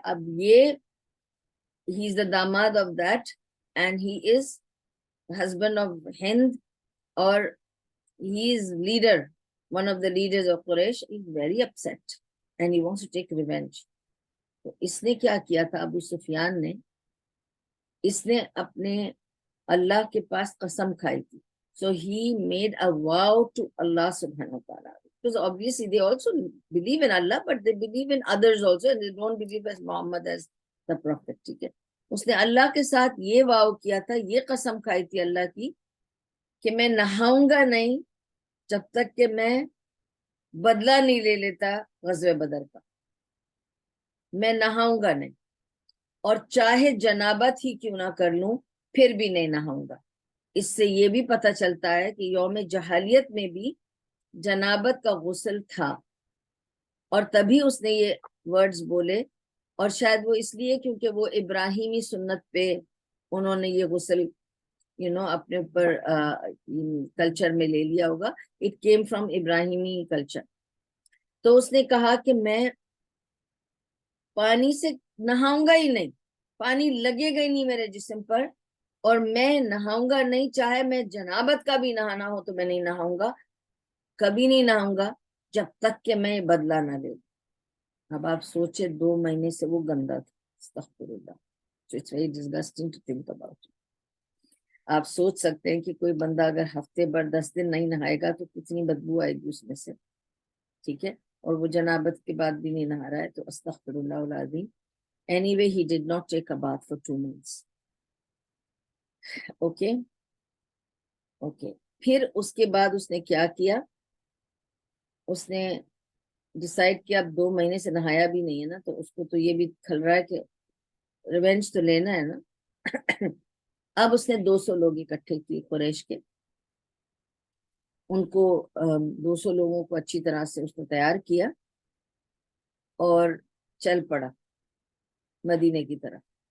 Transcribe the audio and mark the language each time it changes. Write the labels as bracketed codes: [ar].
[ur] اب یہ [en] he is the damad of that and he is husband of Hind, or he is leader, one of the leaders of Quraysh. He is very upset and he wants to take revenge. [ur] تو اس نے کیا کیا تھا ابو سفیان نے؟ اس نے اپنے اللہ کے پاس قسم کھائی تھی. [en] So he made a vow to Allah subhanahu wa ta'ala. Because obviously they also believe in Allah, but they believe in others also, and they don't believe as Muhammad as the prophet. [ur] ٹھیک ہے. اس نے اللہ کے ساتھ یہ واو کیا تھا، یہ قسم کھائی تھی اللہ کی کہ میں نہاؤں گا نہیں جب تک کہ میں بدلہ نہیں لے لیتا غزوہ بدر کا. میں نہاؤں گا نہیں، اور چاہے جنابت ہی کیوں نہ کر لوں پھر بھی نہیں نہاؤں گا. اس سے یہ بھی پتہ چلتا ہے کہ یوم جہالیت میں بھی جنابت کا غسل تھا، اور تبھی اس نے یہ ورڈز بولے. اور شاید وہ اس لیے کیونکہ وہ ابراہیمی سنت پہ انہوں نے یہ غسل اپنے اوپر کلچر میں لے لیا ہوگا. [en] It came from Ibrahimi culture. [ur] تو اس نے کہا کہ میں پانی سے نہاؤں گا ہی نہیں، پانی لگے گا ہی نہیں میرے جسم پر، اور میں نہاؤں گا نہیں، چاہے میں جنابت کا بھی نہانا ہو تو میں نہیں نہاؤں گا، کبھی نہیں نہاؤں گا جب تک کہ میں بدلہ نہ لے. اب آپ سوچے 2 مہینے سے وہ گندا تھا. استغفر اللہ. [en] So it's very disgusting to think about it. [ur] آپ سوچ سکتے ہیں کہ کوئی بندہ اگر ہفتے بھر 10 دن نہیں نہائے گا تو کتنی بدبو آئے گی اس میں سے. ٹھیک ہے. اور وہ جنابت کے بعد بھی نہیں نہا رہا ہے. تو استغفر اللہ العظیم. [en] Anyway, he did not take a bath for 2 months. [ur] Okay. پھر اس کے بعد اس نے کیا کیا؟ اس نے ڈیسائیڈ کیا اب 2 مہینے سے نہایا بھی نہیں ہے نا، تو اس کو تو یہ بھی کھل رہا ہے کہ ریونج تو لینا ہے نا. اب اس نے 200 لوگ اکٹھے کیے قریش کے. ان کو 200 لوگوں کو اچھی طرح سے اس نے تیار کیا اور چل پڑا مدینے کی طرف.